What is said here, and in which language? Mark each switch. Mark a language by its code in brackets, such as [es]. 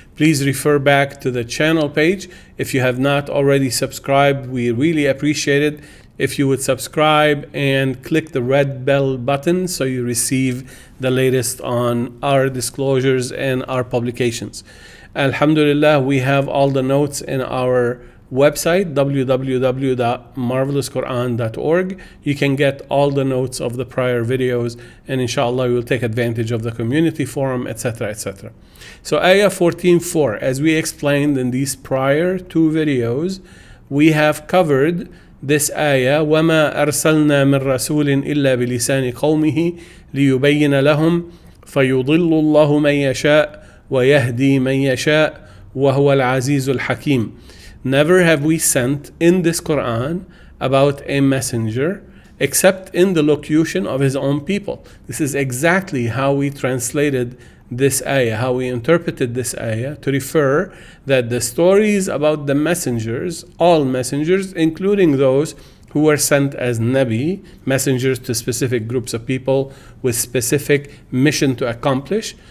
[en] Please refer back to the channel page. If you have not already subscribed, we really appreciate it if you would subscribe and click the red bell button so you receive the latest on our disclosures and our publications. Alhamdulillah, we have all the notes in our website, www.marvelousquran.org. You can get all the notes of the prior videos, and inshallah you will take advantage of the community forum, etc., etc. So ayah 14:4, as we explained in these prior two videos, we have covered this ayah, [ar] وَمَا أَرْسَلْنَا مِن رَسُولٍ إِلَّا بِلِسَانِ قَوْمِهِ لِيُبَيِّنَ لَهُمْ فَيُضِلُّ اللَّهُ مَن يَشَاءُ وَيَهْدِي مَن يَشَاءُ وَهُوَ الْعَزِيزُ الْحَكِيمُ. [en] Never have we sent in this Quran about a messenger except in the locution of his own people. This is exactly how we translated this ayah, how we interpreted this ayah, to refer that the stories about the messengers, all messengers, including those who were sent as Nabi, messengers to specific groups of people with specific mission to accomplish.